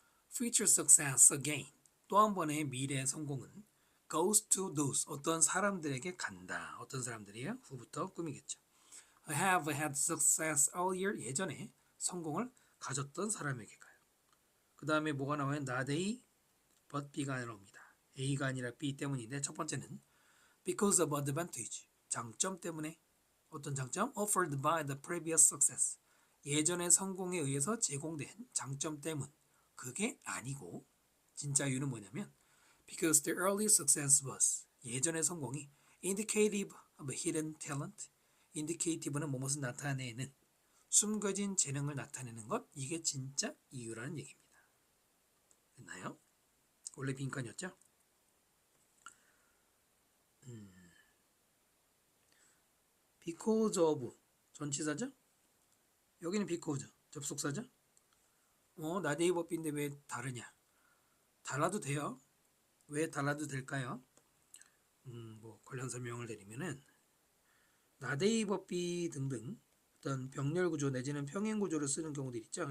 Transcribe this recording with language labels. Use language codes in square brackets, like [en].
[en] future success again [ko] 또 한 번의 미래의 성공은 [en] goes to those [ko] 어떤 사람들에게 간다. 어떤 사람들이에요? 후부터 꾸미겠죠. [en] have had success earlier [ko] 예전에 성공을 가졌던 사람에게 가요. 그 다음에 뭐가 나와요? not A but B가 나옵니다. A가 아니라 B 때문인데 첫 번째는 [en] because of advantage [ko] 장점 때문에 어떤 장점? [en] offered by the previous success. [ko] 예전의 성공에 의해서 제공된 장점 때문. 그게 아니고 진짜 이유는 뭐냐면 [en] because the early success was [ko] 예전의 성공이 [en] indicative of a hidden talent. [ko] indicative는 무엇을 나타내는 숨겨진 재능을 나타내는 것. 이게 진짜 이유라는 얘기입니다. 됐나요? 원래 빈칸이었죠? because of 전치사죠? 여기는 because 접속사죠? 나데이버비인데 왜 다르냐? 달라도 돼요. 왜 달라도 될까요? 관련 설명을 드리면은 나데이버비 등등 어떤 병렬 구조 내지는 평행 구조를 쓰는 경우들 있죠.